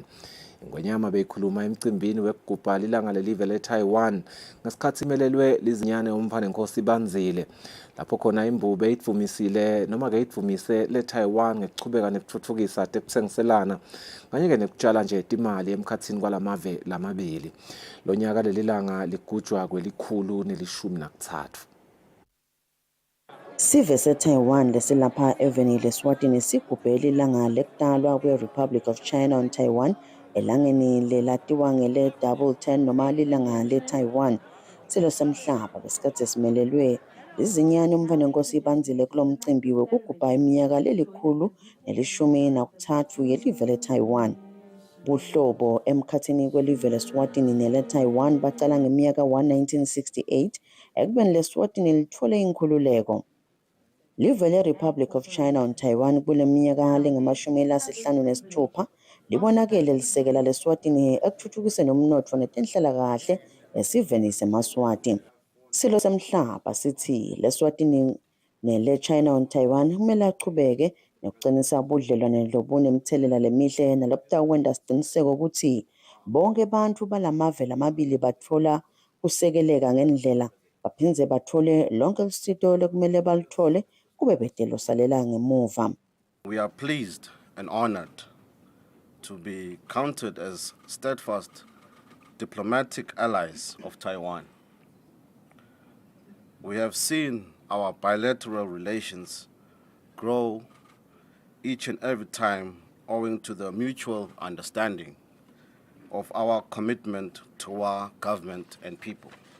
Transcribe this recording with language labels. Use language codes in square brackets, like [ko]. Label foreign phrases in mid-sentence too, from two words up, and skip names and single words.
[ss] Ingwenyama beyikhuluma emcimbini wekugubha ilanga lelive leTaiwan ngesikhathi imelelwe lizinyane umfana nenkosi Banzile lapho khona imbube itvumisile noma ke itvumise leTaiwan ngekuchubeka nekuthuthukisa tekutsengiselana kanye ke nekutshala nje imali emkhatsini kwalamave lamabili. Lo nyaka lelilanga ligujwa kwelikhulu nelishumi nakuthathu. Sive se-Taiwan lesilapha eveni leSwatini sigubhele ilanga lekutalwa kwe-Republic of China on Taiwan elangeni lelatiwa ngele-double 10 noma lilanga le-Taiwan silo semhlaba besikhathi esimelelwe izinyane umfana nenkosi Banzile kulo mcimbi wekugubha iminyaka lelikhulu nelishumi nakuthathu yelive le-Taiwan. Buhlobo emkhathini kwelive leSwatini nele-Taiwan bacala ngeminyaka 1968 ekubeni leSwatini lithole inkhululeko. Live le-Republic of China on Taiwan kule minyaka lengama-56 libonakele lisekela leSwatini ekuthuthukiseni umnotfo netenhlalakahle esiveni seMaswati. Silo semhlaba sithi leSwatini nele-China on Taiwan kumele achubeke nokuqinisa ubudlelwane lobunemthelela lemihle nalobutawukwenta siqiniseko ukuthi bonke abantu balamave lamabili bathola kusekeleka ngendlela baphindze bathole lonke usito lekumele baluthole kube bhetelo salela ngemuva. [en] We are pleased and honored to be counted as steadfast diplomatic allies of Taiwan. We have seen our bilateral relations grow each and every time owing to the mutual understanding of our commitment to our government and people.